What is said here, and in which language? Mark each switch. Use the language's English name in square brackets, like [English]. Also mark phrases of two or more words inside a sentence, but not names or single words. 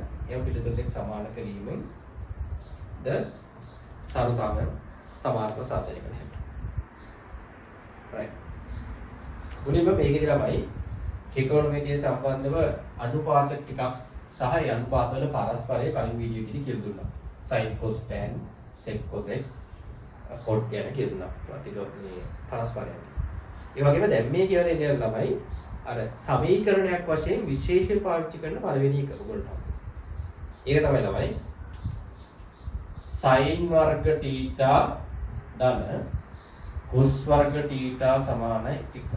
[Sinhala] යම් පිළිතුරට සමාන කිරීමෙන් ද සමාර්ථ සාධනය කරන්න. right. මුලින්ම මේකේදී ළමයි ත්‍රිකෝණමිතිය සම්බන්ධව අනුපාත ටිකක් සහ ඒ අනුපාත වල පරස්පරය කලින් වීඩියෝ එකේදී කියලා දුන්නා. [English] sin cos tan sec cosec cot [Sinhala] ගැන කියලා දුන්නා. ප්‍රතිලෝමයේ පරස්පරය. ඒ වගේම දැන් මේ කියලා දෙන්නේ ළමයි අර සමීකරණයක් වශයෙන් විශේෂ පාවිච්චි කරන පළවෙනි එක ඔයගොල්ලෝ. ඒක තමයි ළමයි sin වර්ග θ ධන cos වර්ග θ සමානයි 1.